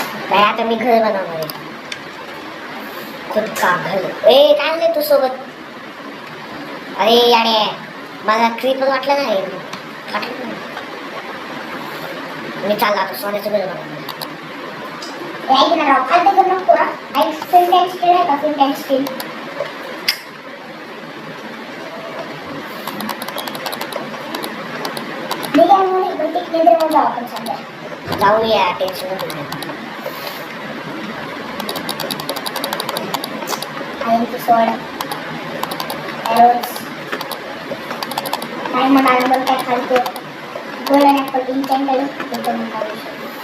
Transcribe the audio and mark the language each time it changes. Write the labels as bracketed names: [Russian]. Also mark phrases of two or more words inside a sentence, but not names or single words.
[Marathi] काय आता मी घर बनवणार आहे. [Hindi] खुद का घर. [Marathi] ए काय आणलंय तू सोबत? अरे याने मला क्रीपर वाटलं नाही. मी चालला आता सोन्याचं घर बनवणार. ऐक ना राव, खालती करू नको हा. ऐक, [English] flint and steel [Marathi] आहे का? [English] flint and steel. [Marathi] ठीक आहे, म्हणून इकडे टिकली तर मग जाऊ आपण सध्या. जाऊया टेन्शन नको. आयनची सोड, [English] arrows. diamond armor [Marathi] काय खालतो. [English] golden apple enchanted [Marathi] ते पण काढू शकतो.